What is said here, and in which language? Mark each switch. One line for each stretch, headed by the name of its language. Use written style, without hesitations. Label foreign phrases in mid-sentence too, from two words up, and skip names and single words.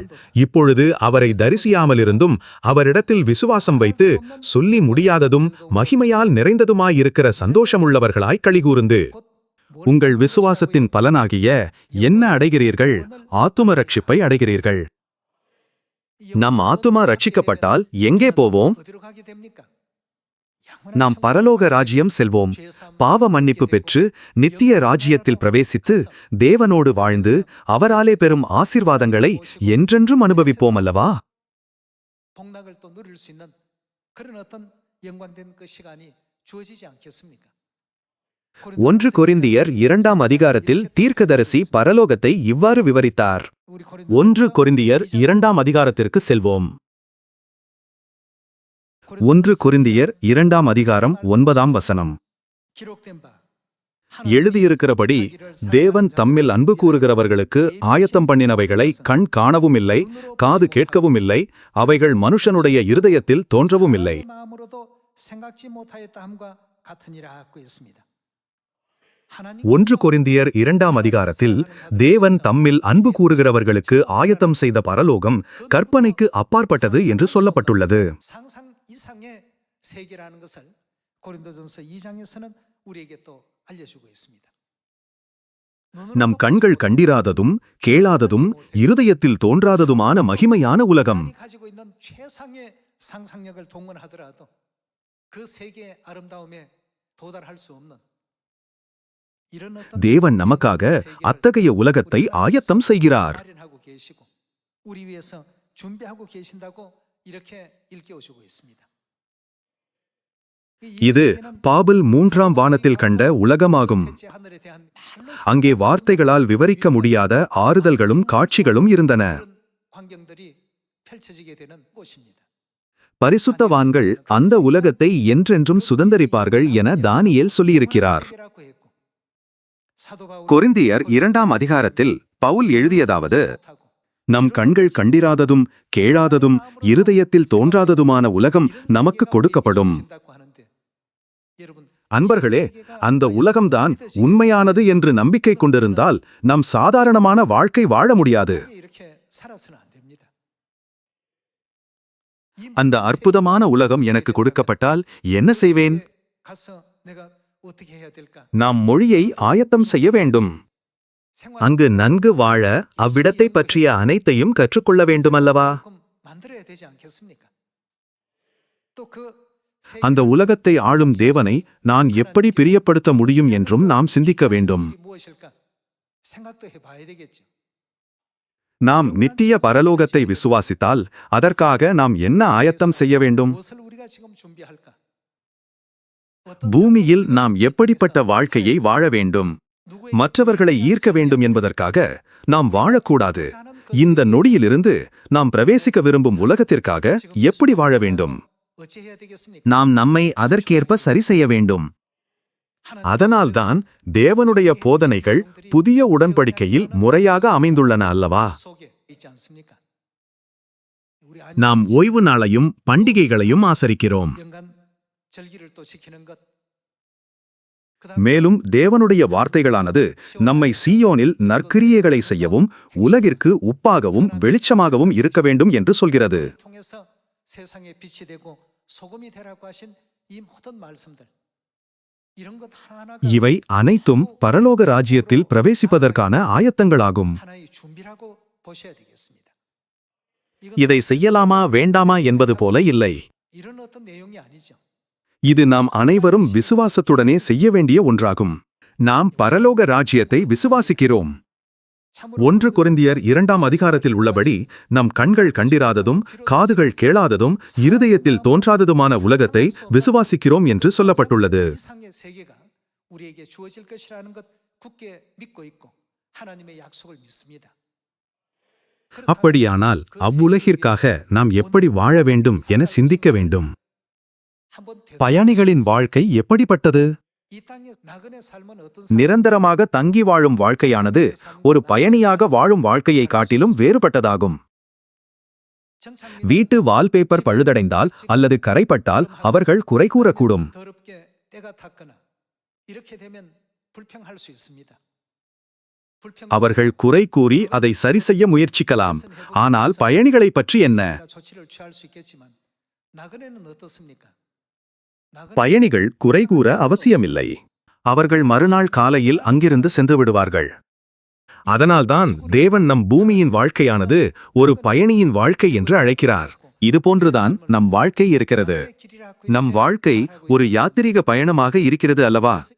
Tamil: இப்பொழுது அவரை தரிசியாமலிருந்தும் அவரிடத்தில் விசுவாசம் வைத்து சொல்லி முடியாததும் மகிமையால் நிறைந்ததுமாயிருக்கிற சந்தோஷமுள்ளவர்களாய் களிகூர்ந்து உங்கள் விசுவாசத்தின் பலனாகிய என்ன அடைகிறீர்கள்? ஆத்தும ரட்சிப்பை அடைகிறீர்கள். நம் ஆத்துமா ரட்சிக்கப்பட்டால் எங்கே போவோம்?
Korean: 어디로 가게 됩니까?
Tamil: நாம் பரலோக ராஜ்யம் செல்வோம். பாவ மன்னிப்பு பெற்று நித்திய ராஜ்யத்தில் பிரவேசித்து தேவனோடு வாழ்ந்து அவராலே பெறும் ஆசீர்வாதங்களை என்றென்றும் அனுபவிப்போம் அல்லவா?
Korean: 복락을 또 누릴 수 있는 그런 어떤 영광된 그 시간이 주어지지 않겠습니까?
Tamil: 1 கொரிந்தியர் 2ஆம் அதிகாரத்தில் தீர்க்கதரிசி பரலோகத்தை இவ்வாறு விவரித்தார். 1 கொரிந்தியர் 2ஆம் அதிகாரத்திற்கு செல்வோம். 1 கொரிந்தியர் 2ஆம் அதிகாரம் 9ஆம் வசனம்.
Korean: 기록된 바
Tamil: எழுதியிருக்கிறபடி தேவன் தம்மில் அன்பு கூறுகிறவர்களுக்கு ஆயத்தம் பண்ணினவைகளை கண் காணவும் இல்லை, காது கேட்கவும் இல்லை, அவைகள் மனுஷனுடைய இருதயத்தில் தோன்றவும் இல்லை.
Korean: 마음으로도 생각지 못하였다 함과 같으니라 하고 있습니다.
Tamil: 1 கொரிந்தியர் 2ஆம் அதிகாரத்தில் தேவன் தம்மில் அன்பு கூறுகிறவர்களுக்கு ஆயத்தம் செய்த பரலோகம் கற்பனைக்கு அப்பாற்பட்டது என்று சொல்லப்பட்டுள்ளது.
Korean: 상상 이상의 세계라는 것을 고린도전서 2장에서는 우리에게 또 알려주고 있습니다.
Tamil: நம் கண்கள் கண்டிராததும் கேளாததும் இருதயத்தில் தோன்றாததுமான மகிமையான உலகம்.
Korean: 가지고 있는 최상의 상상력을 동원하더라도 그 세계의 아름다움에 도달할 수 없는 이런 어떤
Tamil: தேவன் நமக்காக அத்தகைய உலகத்தை ஆயத்தம் செய்கிறார்.
Korean: 마련하고 계시고 우리 위해서 준비하고 계신다고 이렇게 일깨워주고 있습니다.
Tamil: இது பாபில் 3ஆம் வானத்தில் கண்ட உலகமாகும்.
Korean: 셋째 하늘에 대한 말로
Tamil: அங்கே வார்த்தைகளால் விவரிக்க முடியாத ஆறுதல்களும் காட்சிகளும் இருந்தன.
Korean: 그런 광경들이 펼쳐지게 되는 곳입니다.
Tamil: பரிசுத்தவான்கள் அந்த உலகத்தை என்றென்றும் சுதந்தரிப்பார்கள் என தானியேல் சொல்லியிருக்கிறார்.
Korean: 세계라고 했고, 사도 바울은
Tamil: கொரிந்தியர் 2ஆம் அதிகாரத்தில் பவுல் எழுதியதாவது,
Korean: 못하고
Tamil: நம் கண்கள் கண்டிராததும் கேளாததும் இருதயத்தில் தோன்றாததுமான உலகம் நமக்கு கொடுக்கப்படும்.
Korean: 신다고 하는데, 여러분,
Tamil: அன்பர்களே, அந்த உலகம்தான் உண்மையானது என்று நம்பிக்கை கொண்டிருந்தால் நம் சாதாரணமான வாழ்க்கை வாழ முடியாது.
Korean: 이렇게 살아서는 안 됩니다.
Tamil: அந்த அற்புதமான உலகம் எனக்கு கொடுக்கப்பட்டால் என்ன செய்வேன்?
Korean: 가서 내가 어떻게 해야 될까?
Tamil: நாம் மொழியை ஆயத்தம் செய்ய வேண்டும். அங்கு நன்கு வாழ அவ்விடத்தை பற்றிய அனைத்தையும் கற்றுக்கொள்ள வேண்டுமல்லவா?
Korean: 만들어야 되지 않겠습니까? 또그
Tamil: அந்த உலகத்தை ஆளும் தேவனை நான் எப்படி பிரியப்படுத்த முடியும் என்றும் நாம் சிந்திக்க வேண்டும்.
Korean: 무엇일까? 생각도 해봐야 되겠죠.
Tamil: நாம் நித்திய பரலோகத்தை விசுவாசித்தால் அதற்காக நாம் என்ன ஆயத்தம் செய்ய வேண்டும்?
Korean: 무엇을 우리가 지금 준비할까?
Tamil: பூமியில் நாம் எப்படிப்பட்ட வாழ்க்கையை வாழ வேண்டும்? மற்றவர்களை ஈர்க்க வேண்டும் என்பதற்காக நாம் வாழக்கூடாது. இந்த நொடியிலிருந்து நாம் பிரவேசிக்க விரும்பும் உலகத்திற்காக எப்படி வாழ வேண்டும்?
Korean: 어찌해야 되겠습니까?
Tamil: நாம் நம்மை அதற்கேற்ப சரி செய்ய வேண்டும். அதனால்தான் தேவனுடைய போதனைகள் புதிய உடன்படிக்கையில் முறையாக அமைந்துள்ளன அல்லவா?
Korean: 속에 있지 않습니까? 우리
Tamil: நாம் ஓய்வு நாளையும் பண்டிகைகளையும் ஆசரிக்கிறோம்.
Korean: 연간 절기를 또 지키는 것.
Tamil: மேலும் தேவனுடைய வார்த்தைகளானது நம்மை சீயோனில் நற்கிரியைகளை செய்யவும் உலகிற்கு உப்பாகவும் வெளிச்சமாகவும் இருக்க வேண்டும் என்று சொல்கிறது.
Korean: 통해서 세상에 빛이 되고 소금이 되라고 하신 이 모든 말씀들. 이런 것 하나하나가
Tamil: இவை அனைத்தும் பரலோக ராஜ்யத்தில் பிரவேசிப்பதற்கான ஆயத்தங்களாகும்.
Korean: 하나의 준비라고 보셔야 되겠습니다.
Tamil: இதை செய்யலாமா வேண்டாமா என்பது போல இல்லை.
Korean: 이런 어떤 내용이 아니죠.
Tamil: இது நாம் அனைவரும் விசுவாசத்துடனே செய்ய வேண்டிய ஒன்றாகும். நாம் பரலோக ராஜ்யத்தை விசுவாசிக்கிறோம். 1 கொரிந்தியர் 2ஆம் அதிகாரத்தில் உள்ளபடி நம் கண்கள் கண்டிராததும் காதுகள் கேளாததும் இருதயத்தில் தோன்றாததுமான உலகத்தை விசுவாசிக்கிறோம் என்று சொல்லப்பட்டுள்ளது.
Korean: 이상의 세계가 우리에게 주어질 것이라는 것 굳게 믿고 있고 하나님의 약속을 믿습니다.
Tamil: அப்படியானால் அவ்வுலகிற்காக நாம் எப்படி வாழ வேண்டும் என சிந்திக்க வேண்டும்.
Korean: 한번
Tamil: பயணிகளின் வாழ்க்கை எப்படிப்பட்டது?
Korean: 이 땅의 나그네 삶은 어떤
Tamil: நிரந்தரமாக தங்கி வாழும் வாழ்க்கையானது ஒரு பயணியாக வாழும் வாழ்க்கையை காட்டிலும் வேறுபட்டதாகும். வீட்டு வால்பேப்பர் பழுதடைந்தால் அல்லது கரைப்பட்டால் அவர்கள் குறை கூறக்கூடும்.
Korean: 더럽게 때가 탔거나 이렇게 되면 불평할 수 있습니다.
Tamil: அவர்கள் குறை கூறி அதை சரி செய்ய முயற்சிக்கலாம். ஆனால் பயணிகளை பற்றி என்ன?
Korean: 조치를 취할 수 있겠지만 나그네는 어떻습니까?
Tamil: பயணிகள் குறை கூற அவசியமில்லை. அவர்கள் மறுநாள் காலையில் அங்கிருந்து சென்று விடுவார்கள். அதனால்தான் தேவன் நம் பூமியின் வாழ்க்கையானது ஒரு பயணியின் வாழ்க்கை என்று அழைக்கிறார். இதுபோன்றுதான் நம் வாழ்க்கை இருக்கிறது. நம் வாழ்க்கை ஒரு யாத்திரிக பயணமாக இருக்கிறது அல்லவா?